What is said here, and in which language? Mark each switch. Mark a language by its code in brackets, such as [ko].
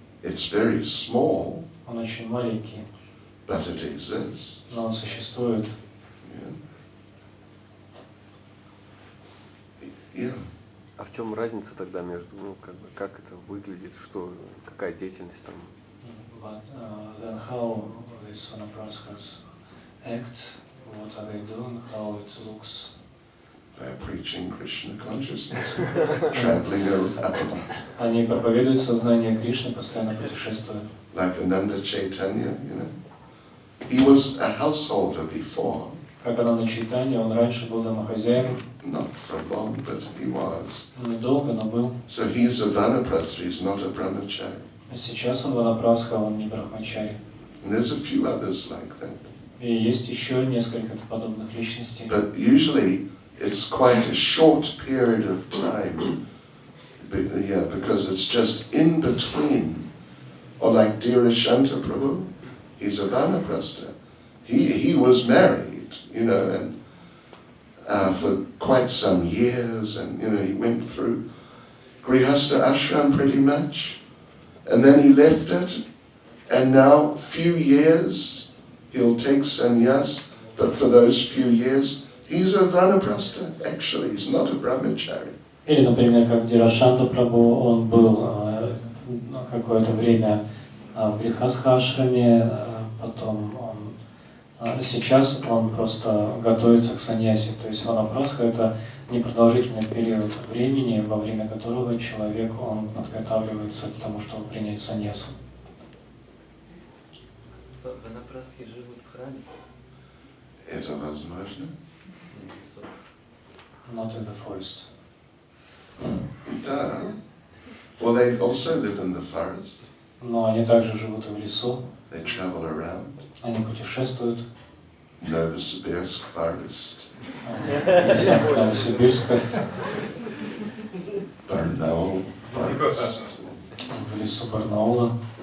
[en] It's very small, [ru] Он очень маленький, [en] but it exists. [ru] но он существует. [en] Yeah. [ru] А в чем разница тогда между, как это выглядит, что, какая деятельность там? [en] But then how these vanaprasthas act, what are they doing, how it looks? They're preaching Krishna consciousness, traveling around. [ru] Они проповедуют сознание Кришны, постоянно путешествуя. [en] Like Ananda Chaitanya, He was a householder before. [ru] Как Ананда Чайтанья, он раньше был домохозяином. [en] Not for long, but he was. [ru] Недолго, но был. [en] So he's a Vanaprastha, he's not a brahmachari. [ru] Сейчас он ванапрастха, он не брахмачари. [en] And there's a few others like that. [ru] И есть еще несколько подобных личностей. [en] But usually it's quite a short period of time. Because it's just in between. Or like Dhirashanta Prabhu, he's a Vanaprastha. He was married, and for quite some years, and he went through Grihastha ashram pretty much, and then he left it, and now few years he'll take sannyas, but for those few years he's a Vanaprastha. Actually, he's not a brahmachari. [ru] Или, например, как Dhirashanta Прабху, он был какое-то время в Грихастха-ашраме, потом сейчас он просто готовится к саньясе. То есть ванапрастха — это непродолжительный период времени, во время которого человек он подготавливается к тому, чтобы принять саньясу. Ванапрастхи живут в храме? Это возможно? [en] Not in the forest. [ru] Да. [en] Well, they also live in the forest. [ru] Но они также живут и в лесу. [en] They travel around. [ru] Они путешествуют. [en] Novosibirsk forest. [ru] Леса Новосибирска. [en] Barnaul forest. [ru] В лесу Барнаула.